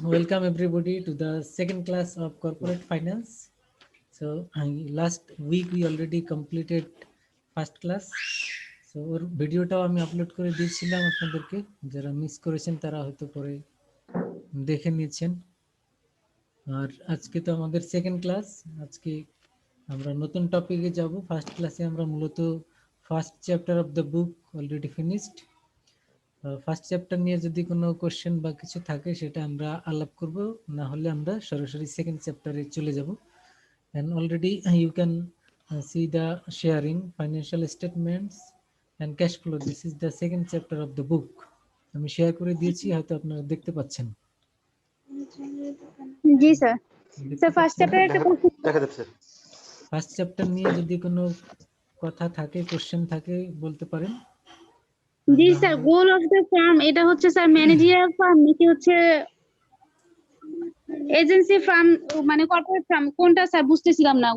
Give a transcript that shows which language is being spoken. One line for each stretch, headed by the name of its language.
English: Welcome everybody to the second class of corporate finance. So last week we already completed first class.
Bangla: So ওর ভিডিওটাও আমি upload করে দিয়েছিলাম আপনাদেরকে, যারা miss করেছেন তারা হয়তো পরে দেখে নিয়েছেন। আর আজকে তো আমাদের সেকেন্ড ক্লাস, আজকে আমরা নতুন টপিকে যাব। ফার্স্ট ক্লাসে আমরা মূলত first chapter
English: Of the book already finished.
Bangla: First chapter নিয়ে যদি কোনো কোশ্চেন বা কিছু থাকে সেটা আমরা আলাপ করব, না হলে আমরা সরাসরি সেকেন্ড চ্যাপ্টারে চলে যাব।
English: and already you can see the sharing financial statements and cash flow. This is the second chapter of the book.
Bangla: আমি শেয়ার করে দিয়েছি, হয়তো আপনারা দেখতে পাচ্ছেন। জি স্যার। স্যার ফার্স্ট চ্যাপ্টারে একটা কোশ্চেন দেখা যাচ্ছে। ফার্স্ট চ্যাপ্টার নিয়ে যদি কোনো কথা থাকে, কোশ্চেন থাকে বলতে পারেন। জি sir, goal of the farm এটা হচ্ছে স্যার ম্যানেজারিয়াল ফার্ম নাকি হচ্ছে এজেন্সি ফার্ম, মানে কর্পোরেট ফার্ম, কোনটা স্যার বুঝতেছিলাম না।